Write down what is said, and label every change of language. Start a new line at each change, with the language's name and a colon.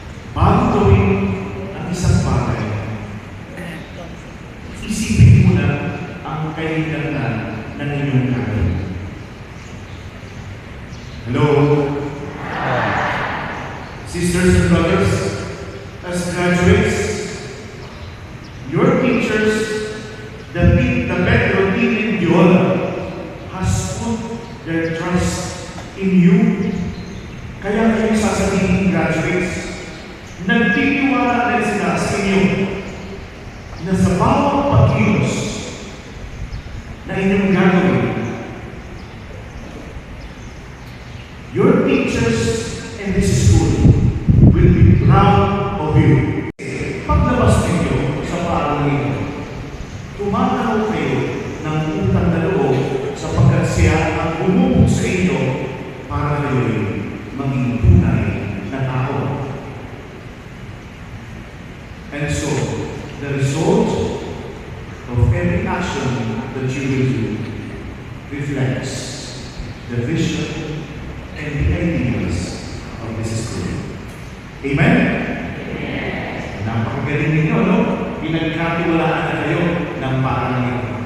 Filipino: Bago gawin ang isang bagay, isipin mo na ang kailangan ng inyong gagawin.
English: Hello? Sisters and brothers, as graduates, your teachers, the Pedro team in Diola, has put their trust in you.
Filipino: Kaya kayo sasabihin, graduates, nagtitiwala rin sila sa inyo na sa bawat pagkilos na inyong gagawin,
English: your teachers in this school will be proud of you.
Filipino: Paglabas ninyo sa paaralan ninyo, tumataw kayo ng utang na loob sapagkat siya ang bumubog sa inyo para kayo'y maging tunay na tao.
English: And so, the result of every action that you will do reflects the vision and the ideals of this school.
Filipino: Amen? Napakagaling ninyo, no? Pinagkatiwalaan na kayo ng paaralan ninyo.